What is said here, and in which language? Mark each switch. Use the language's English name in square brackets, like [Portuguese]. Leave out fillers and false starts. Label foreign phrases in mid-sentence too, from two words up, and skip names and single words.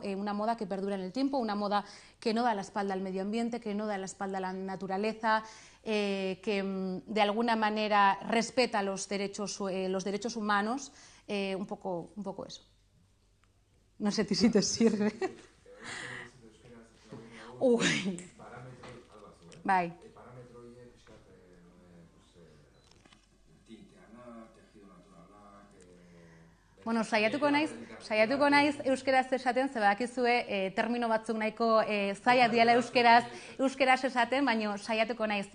[Spanish] Una moda que perdura en el tiempo, una moda que no da la espalda al medio ambiente, que no da la espalda a la naturaleza, que de alguna manera respeta los derechos humanos, un poco eso. No sé si te sirve. Uy. [Basque] Bai. Bueno, saiatuko naiz euskeraz esaten, ze badakizue termino batzuk nahiko zaila diela euskeraz esaten, baina saiatuko naiz.